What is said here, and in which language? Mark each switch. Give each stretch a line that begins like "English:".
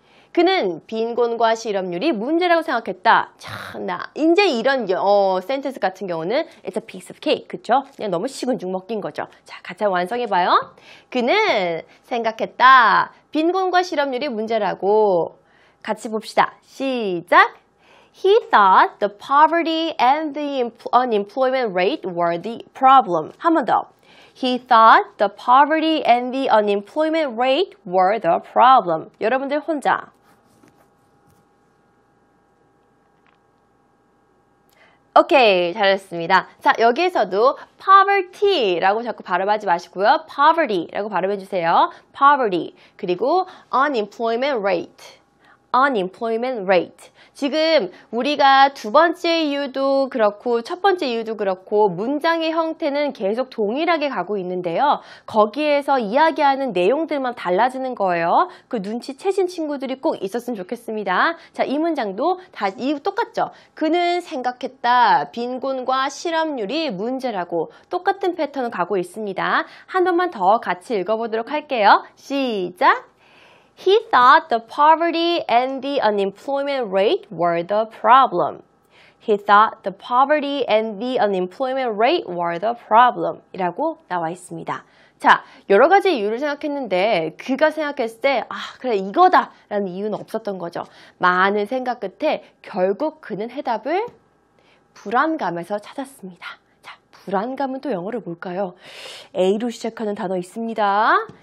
Korean: 그는 빈곤과 실업률이 문제라고 생각했다. 참나 이제 이런 센텐스 같은 경우는
English: it's a piece of cake.
Korean: 그쵸? 그냥 너무 식은 죽 먹긴 거죠. 자, 같이 완성해봐요. 그는 생각했다. 빈곤과 실업률이 문제라고. 같이 봅시다. 시작.
English: He thought the poverty and the unemployment rate were the problem.
Korean: 한 번 더.
English: He thought the poverty and the unemployment rate were the problem.
Korean: 여러분들 혼자. 오케이, 잘했습니다. 자, 여기에서도 poverty라고 자꾸 발음하지 마시고요. poverty라고 발음해주세요.
English: poverty.
Korean: 그리고
English: unemployment rate. unemployment rate.
Korean: 지금 우리가 두 번째 이유도 그렇고 첫 번째 이유도 그렇고 문장의 형태는 계속 동일하게 가고 있는데요. 거기에서 이야기하는 내용들만 달라지는 거예요. 그 눈치채신 친구들이 꼭 있었으면 좋겠습니다. 자, 이 문장도 다 이유 똑같죠? 그는 생각했다. 빈곤과 실업률이 문제라고 똑같은 패턴을 가고 있습니다. 한 번만 더 같이 읽어보도록 할게요. 시작!
English: He thought the poverty and the unemployment rate were the problem. He thought the poverty and the unemployment rate were the problem.
Korean: 이라고 나와 있습니다. 자, 여러 가지 이유를 생각했는데 그가 생각했을 때 그래 이거다 라는 이유는 없었던 거죠. 많은 생각 끝에 결국 그는 해답을 불안감에서 찾았습니다. 자, 불안감은 또 영어로 뭘까요? A로 시작하는 단어 있습니다.